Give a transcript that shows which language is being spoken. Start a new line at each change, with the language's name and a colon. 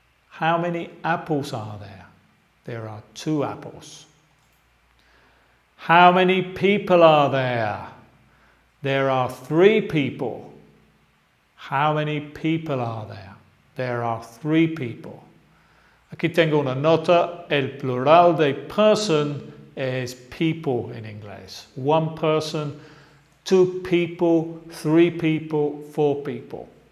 English: How many apples are there? There are 2 apples. How many people are there? There are 3 people. How many people are there? There are 3 people.
Spanish: Aquí tengo una nota. El plural de person es people en inglés.
English: 1 person, 2 people, 3 people, 4 people.